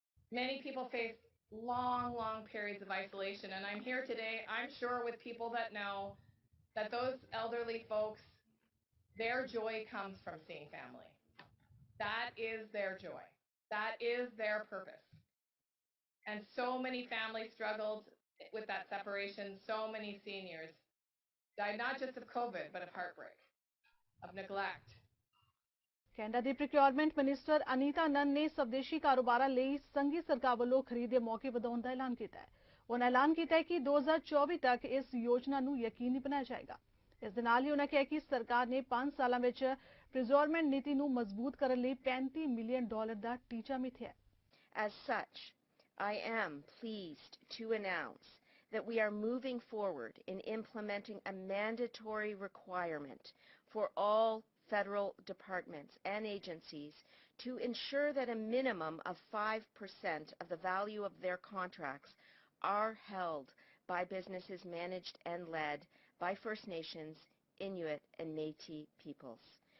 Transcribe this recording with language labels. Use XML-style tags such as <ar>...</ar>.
<en>Many people face long periods of isolation, and I'm here today, I'm sure, with people that know that those elderly folks, their joy comes from seeing family. That is their joy. That is their purpose. And so many families struggled with that separation. So many seniors died not just of COVID, but of heartbreak, of neglect.</en> <pa>Canada ਦੀ procurement minister Anita ਨੰਨ ਨੇ ਸਵਦੇਸ਼ੀ ਕਾਰੋਬਾਰਾਂ ਲਈ ਸੰਘੀ ਸਰਕਾਰ ਵੱਲੋਂ ਖਰੀਦ ਦੇ ਮੌਕੇ ਵਧਾਉਣ ਦਾ ਐਲਾਨ ਕੀਤਾ ਹੈ। ਉਹਨਾਂ ਐਲਾਨ ਕੀਤਾ ਹੈ ਕਿ 2024 ਤੱਕ ਇਸ ਯੋਜਨਾ ਨੂੰ ਯਕੀਨੀ ਬਣਾਇਆ ਜਾਏਗਾ। ਇਸ ਦੇ ਨਾਲ ਹੀ ਉਹਨਾਂ ਕਿਹਾ ਕਿ ਸਰਕਾਰ ਨੇ 5 ਸਾਲਾਂ ਵਿੱਚ ਪ੍ਰਿਜ਼ਰਵਮੈਂਟ ਨੀਤੀ ਨੂੰ ਮਜ਼ਬੂਤ ਕਰਨ ਲਈ $35 ਮਿਲੀਅਨ ਦਾ ਟੀਚਾ ਮਿਥਿਆ ਹੈ।</pa> <en>As such, I am pleased to announce that we are moving forward in implementing a mandatory requirement for all federal departments and agencies to ensure that a minimum of 5% of the value of their contracts are held by businesses managed and led by First Nations, Inuit, and Métis peoples.</en>